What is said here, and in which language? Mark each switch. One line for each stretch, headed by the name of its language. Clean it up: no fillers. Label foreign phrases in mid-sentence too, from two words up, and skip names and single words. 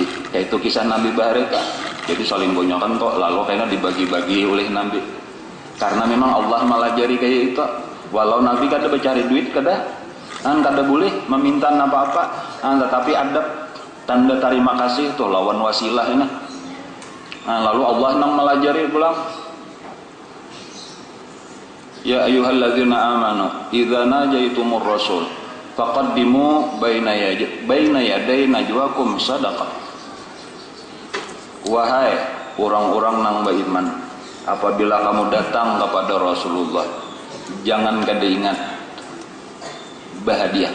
Banjar: Kayak itu kisah Nabi Bahreka. Jadi saling bonyokan kok, lalu kayaknya dibagi-bagi oleh Nabi. Karena memang Allah melajari kayak itu. Walau Nabi kada bercari duit kada boleh meminta apa-apa, tetapi ada tanda terima kasih tuh lawan wasilah ini. Lalu Allah nang melajari pulang.
Arabic: يا أيها الذين آمنوا إذا ناجيتم الرسول فقدموا بين يدي نجواكم صدقة.
Banjar: Wahai orang-orang nang beriman, apabila kamu datang kepada Rasulullah, jangan kada ingat bahadiah.